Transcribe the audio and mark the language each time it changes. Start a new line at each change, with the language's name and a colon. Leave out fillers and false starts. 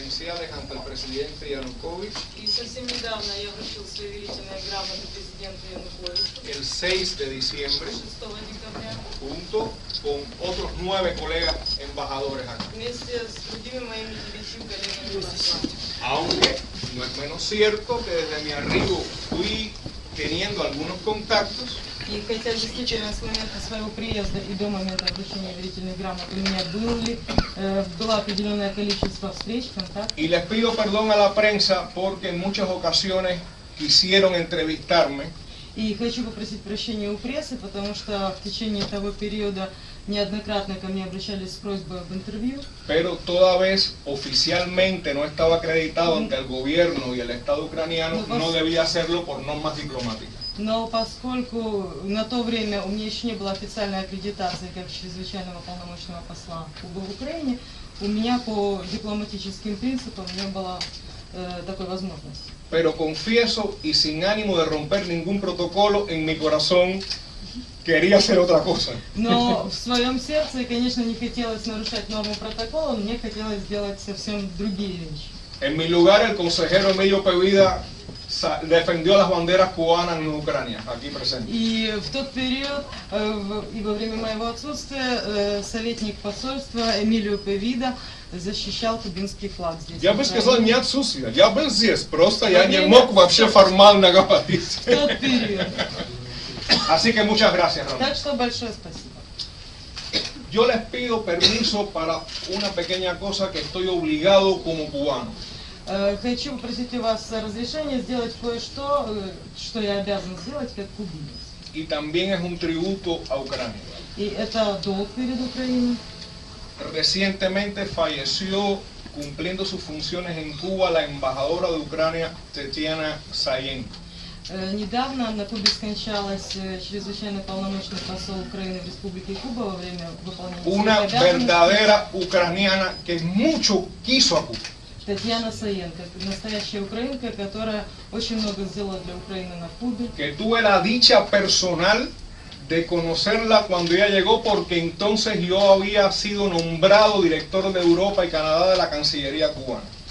Russian: И совсем недавно я вручил свои верительные грамоты президенту Януковичу.
Spanish: El 6 de diciembre,
Russian: 6 декабря.
Spanish: junto con otros 9 colegas embajadores acá.
Russian: Вместе с другими моими 9 коллегами посланцами.
Spanish: Aunque no es menos cierto que desde mi arribo fui teniendo algunos contactos.
Russian: И хотя действительно с момента своего приезда и до момента вручения верительных грамот у меня было определенное количество встреч, контактов.
Spanish: Y les pido perdón a la prensa porque en muchas ocasiones quisieron entrevistarme.
Russian: И хочу попросить прощения у прессы, потому что в течение того периода неоднократно ко мне обращались с просьбой об интервью.
Spanish: Pero toda vez oficialmente no estaba acreditado ante el gobierno y el Estado ucraniano, no debía hacerlo por normas diplomáticas.
Russian: Но поскольку на то время у меня еще не было официальной аккредитации как чрезвычайного полномочного посла Кубы в Украине, у меня по дипломатическим принципам не было такой возможности.
Spanish: Pero confieso y sin ánimo de romper ningún protocolo, en mi corazón quería hacer otra cosa.
Russian: Но в своем сердце, конечно, не хотелось нарушать норму протокола, мне хотелось сделать совсем другие вещи.
Spanish: En mi lugar, el consejero Emilio Pevida defendió las banderas cubanas en Ucrania, aquí presente.
Russian: И в тот период, и во время моего отсутствия, советник посольства Эмилио Певида защищал кубинский флаг здесь. Я бы сказал, не отсутствие, я был здесь, просто я не мог вообще формально говорить. В тот период.
Spanish: Así que muchas gracias, Ramón.
Russian: Так что большое спасибо.
Spanish: Yo les pido permiso para una pequeña cosa que estoy obligado como cubano.
Russian: Хочу попросить у вас разрешения сделать кое-что, что я обязан сделать как кубинец.
Spanish: Y también es un tributo a Ucrania.
Russian: И это долг перед Украиной.
Spanish: Recientemente falleció, cumpliendo sus funciones en Cuba, la embajadora de Ucrania, Tetiana Sayenko.
Russian: Недавно на Кубе скончалась чрезвычайно полномочный посол Украины в Республике Куба во время выполнения
Spanish: Una verdadera ucraniana que mucho quiso a Cuba.
Russian: Татьяна Саенко, настоящая украинка, которая очень много сделала для Украины на Кубе.
Spanish: Que tuve la dicha personal de conocerla cuando ella llegó, porque entonces yo había sido nombrado director de Europa y Canadá de la Cancillería cubana.